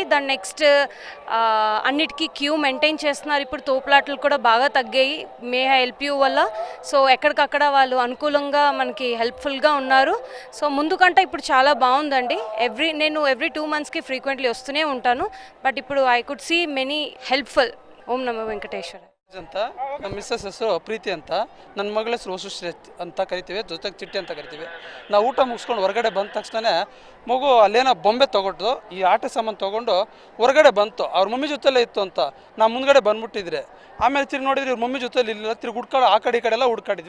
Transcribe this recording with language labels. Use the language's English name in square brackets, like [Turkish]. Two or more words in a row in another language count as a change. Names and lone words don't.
[Telugu] దాని నెక్స్ట్ అన్నిటికీ [English] queue maintain [Telugu] చేస్తున్నారు. ఇప్పుడు తోపులాటలు కూడా బాగా తగ్గాయి [English] May I help you [Telugu] వల్ల. సో ఎక్కడికక్కడ వాళ్ళు అనుకూలంగా మనకి హెల్ప్ఫుల్గా ఉన్నారు. సో ముందు కంటే ఇప్పుడు చాలా బాగుందండి. నేను [English] every 2 monthsకి frequently [Telugu] వస్తూనే ఉంటాను. [English] But ఇప్పుడు I could see many helpful. [Sanskrit] ओं नमो वेङ्कटेश्वर [Kannada] ಅಂತ ನಮ್ಮ ಮಿಸ್ಸಸ್ ಹೆಸರು ಪ್ರೀತಿ ಅಂತ, ನನ್ನ ಮಗಳ ಹೆಸರು ವಸುಶ್ರೀ ಅಂತ ಕರಿತೀವಿ, ಜೊತೆಗೆ ಚಿಟ್ಟಿ ಅಂತ ಕರಿತೀವಿ. ನಾವು ಊಟ ಮುಗಿಸ್ಕೊಂಡು ಹೊರಗಡೆ ಬಂದ ತಕ್ಷಣ ಮಗು ಅಲ್ಲೇನೋ ಬೊಂಬೆ ತೊಗೊಂಡು ಈ ಆಟ ಸಾಮಾನು ತೊಗೊಂಡು ಹೊರಗಡೆ ಬಂತು. ಅವ್ರ ಮಮ್ಮಿ ಜೊತೆಲೇ ಇತ್ತು ಅಂತ ನಾವು ಮುಂದ್ಗಡೆ ಬಂದ್ಬಿಟ್ಟಿದ್ರೆ, ಆಮೇಲೆ ತಿರ್ಗಿ ನೋಡಿದ್ರೆ ಇವ್ರ ಮಮ್ಮಿ ಜೊತೆಲಿ ಇಲ್ಲ, ತಿರ್ಗಿ ಹುಡ್ಕಾಡು ಆ ಕಡೆ ಈ ಕಡೆ ಎಲ್ಲ ಹುಡ್ಕಾಡಿದ್ವಿ.